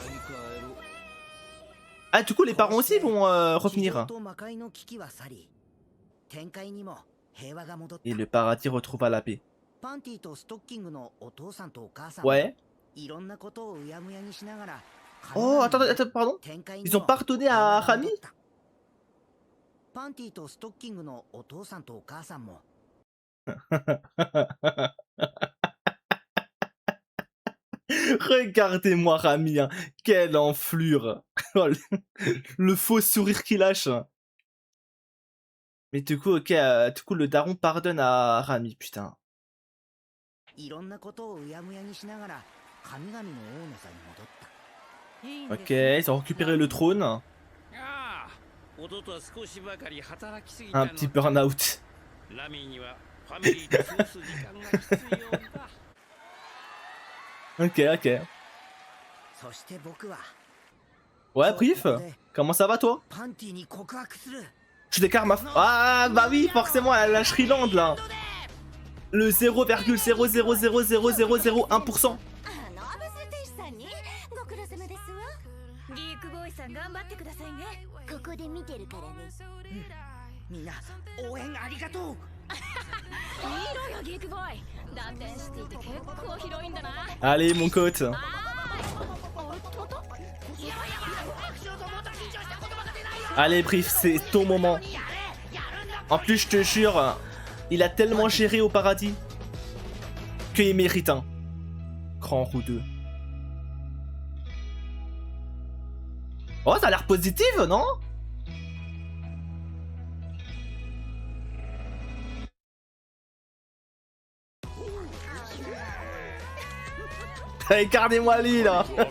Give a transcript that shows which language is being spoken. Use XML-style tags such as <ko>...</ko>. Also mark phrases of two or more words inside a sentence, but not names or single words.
<fr>Ah, du coup, les parents aussi vont revenir. Et le paradis retrouva la paix. Ouais. Oh, attends, attends, pardon. Ils ont pardonné à Rami?</fr> <ja>パンティとストッキングのお父さんとお母さんも</ja> <fr>Regardez-moi Rami, hein. Quelle enflure. Oh, le faux sourire qu'il lâche. Mais du coup, ok, du coup, le daron pardonne à Rami, putain.</fr> <ja>いろんなことをうやむやにしながら神々の王の座に戻った</ja> <fr>Ok, ils ont récupéré le trône. Un petit burn-out. Ok, ok.</fr> <ja>そして僕は</ja> <fr>Ouais, Brief, comment ça va toi?</fr> <ja>パンティに告白する</ja> <fr>Je déclare ma... Ah, bah oui, forcément, la Shriland, là. Le 0,0000001%.</fr> <ja>ご苦労様ですわ。ギークボーイさん頑張ってくださいね。ここで見てるからね。みんな応援ありがとういいのよギークボーイ。だってシティって結構広いんだな。</ja> <fr>Allez, mon cote.</fr> <ja>おっとっと。いやいや、アクションともっと緊張した言葉が出ないよ。</ja> <fr>Allez, Brief, c'est ton moment. En plus, je te jure, il a tellement géré au paradis qu'il mérite un grand roue 2. Oh, ça a l'air positif, non? Regardez-moi lui là.</fr>